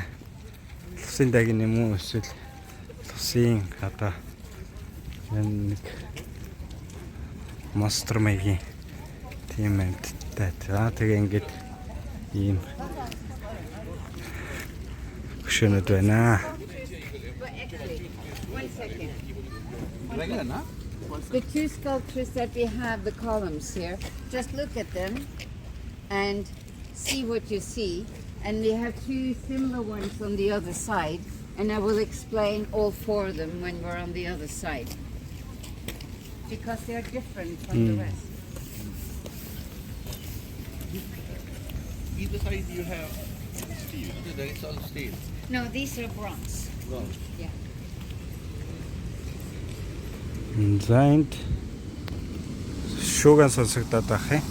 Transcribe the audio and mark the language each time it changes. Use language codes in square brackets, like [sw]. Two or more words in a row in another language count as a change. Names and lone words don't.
[mn] Лусын дагин юм уу эсвэл лусын одоо нэг монстр маягийн Тийм амттай. За тэгээ ингээд ийм хөшөөнүүд байна. [en] The two sculptures that we have, the columns here, just look at them and see what you see. And we have two similar ones on the other side, and I will explain all four of them when we're on the other side. Because they are different from the rest. Either side you have steel. That is all steel. No, these are bronze. Bronze. Yeah. [mn] За энд шууган сонсогдоод байх юм.